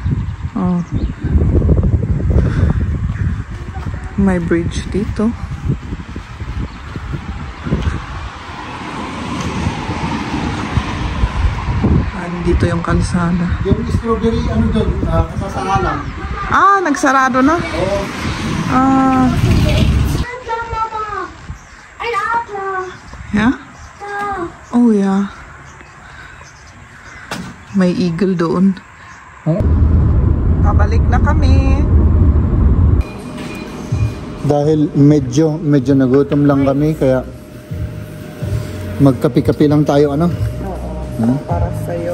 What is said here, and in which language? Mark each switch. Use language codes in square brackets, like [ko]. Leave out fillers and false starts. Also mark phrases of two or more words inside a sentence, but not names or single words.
[tl] May bridge dito. Dito yung kalsada. Yung strawberry, doon, kasasahalan. Nagsarado na? Oo. [de] Adler, Mama. Ein Adler. Yeah? Da. [en] Oh, yeah. [tl] May eagle doon. Pabalik na kami. Dahil medyo nagutom lang kami, kaya magkapi-kapi lang tayo, ano? Para sa'yo.